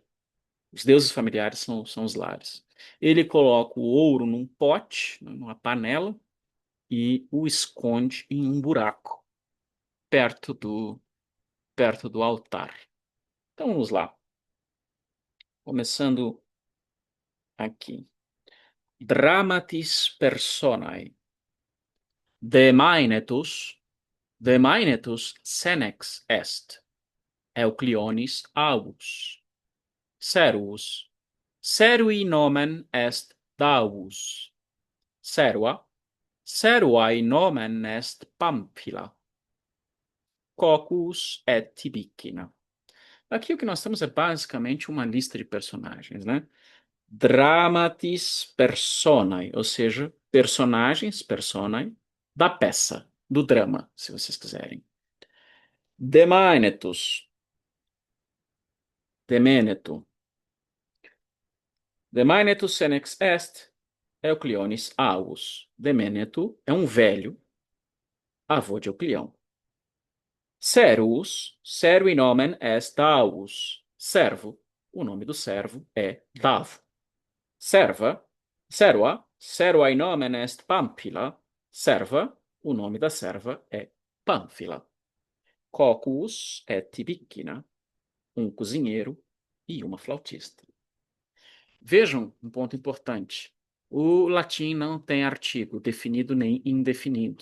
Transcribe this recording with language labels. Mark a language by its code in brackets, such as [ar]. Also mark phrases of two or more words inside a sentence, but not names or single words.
[pt] Os deuses familiares são os lares. Ele coloca o ouro num pote, né, numa panela, e o esconde em um buraco, perto perto do altar. Então vamos lá. Começando aqui. [la] Dramatis personae. Demainetus, demainetus senex est. Euclionis avus. Servus. Servi nomen est Davus. Serva. Servae nomen est Pamphila. Coccus et Tibicina. [pt] Aqui o que nós temos é basicamente uma lista de personagens, né? [la] Dramatis personae, [pt] ou seja, personagens, personae, da peça, do drama, se vocês quiserem. Demainetus, Demenetu. [la] Demainetus senex est, Euclionis avus. [pt] Demenetu é um velho, avô de Euclião. [la] Servus, servi nomen est Davus. [pt] Servo, o nome do servo é Davo. [la] Serva, serva, servae nomen est Pamphila. [pt] Serva, o nome da serva é Pânfila. [la] Coccus et Tibicina, [pt] um cozinheiro e uma flautista. Vejam um ponto importante. O latim não tem artigo definido nem indefinido.